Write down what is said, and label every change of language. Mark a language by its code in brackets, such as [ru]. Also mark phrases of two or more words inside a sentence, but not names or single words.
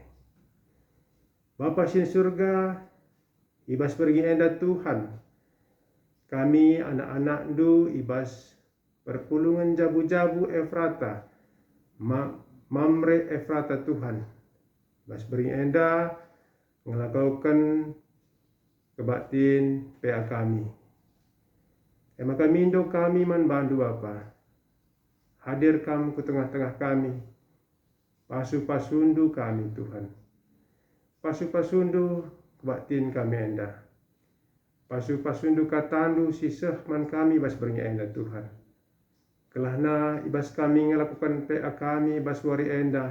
[btx] Bapa sin surga, ibas pergi enda Tuhan, kami anak-anak du ibas perpulungan jabu-jabu Efrata, mamre Efrata Tuhan, bas beri enda ngelakukan kebatin PA kami. Maka mindo kami man bandu Bapa, [id] hadir kamu ke tengah-tengah kami, [btx] pasu-pasundu kami Tuhan, pasu-pasundu kebatin kami enda, pasu-pasundu katandu siseh man kami bas beri enda Tuhan. Kelahna ibas kami ngelakukan PA kami ibas wari enda.